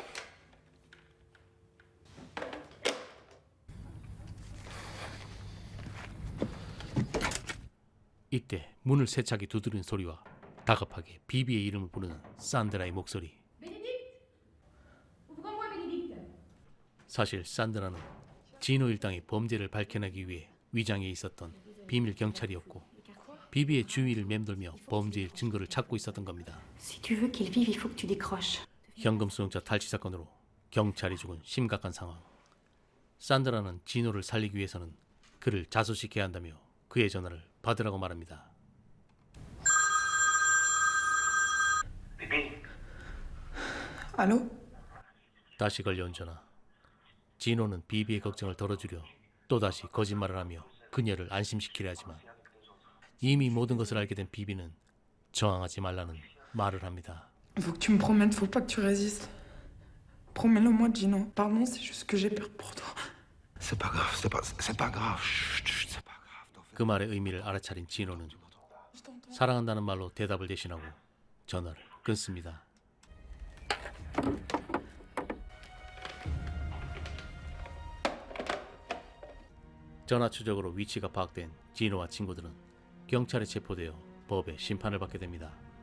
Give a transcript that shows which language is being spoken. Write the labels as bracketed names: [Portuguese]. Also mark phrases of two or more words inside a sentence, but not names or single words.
[Korean] 이때 문을 세차게 두드리는 소리와 다급하게 비비의 이름을 부르는 산드라의 목소리. 사실 산드라는 진호 일당의 범죄를 밝혀내기 위해 위장해 있었던 비밀 경찰이었고 비비의 주위를 맴돌며 범죄의 증거를 찾고 있었던 겁니다. [French] Si tu veux qu'il vive, il faut que tu décroches. [Korean] 현금 수용자 탈취 사건으로 경찰이 죽은 심각한 상황. 산드라는 지노를 살리기 위해서는 그를 자수시켜야 한다며 그의 전화를 받으라고 말합니다. [French] Allô? [Korean] 다시 걸려온 전화. 지노는 비비의 걱정을 덜어주려 또다시 거짓말을 하며 그녀를 안심시키려 하지만 이미 모든 것을 알게 된 비비는 저항하지 말라는 말을 합니다. [French] Faut que tu me promettes, faut pas que tu résistes. Promets-le-moi, Gino. Pardon, c'est juste que j'ai peur pour toi. C'est pas grave, c'est pas grave. Chut, chut, c'est pas grave. [Korean] 그 말의 의미를 알아차린 지노는 사랑한다는 말로 대답을 대신하고 전화를 끊습니다. 전화 추적으로 위치가 파악된 지노와 친구들은 경찰에 체포되어 법의 심판을 받게 됩니다.